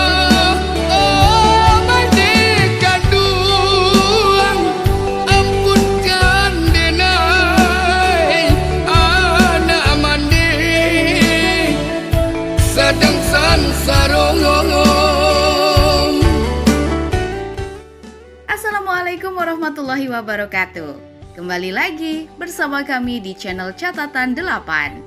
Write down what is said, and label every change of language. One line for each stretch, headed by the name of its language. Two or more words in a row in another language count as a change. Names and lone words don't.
Minangkabau: Oh mandekan duang, ampunkan denai anak mande sedang sansaro.
Arabic: Assalamualaikum warahmatullahi wabarakatuh.
Indonesian: Kembali lagi bersama kami di channel Catatan 8.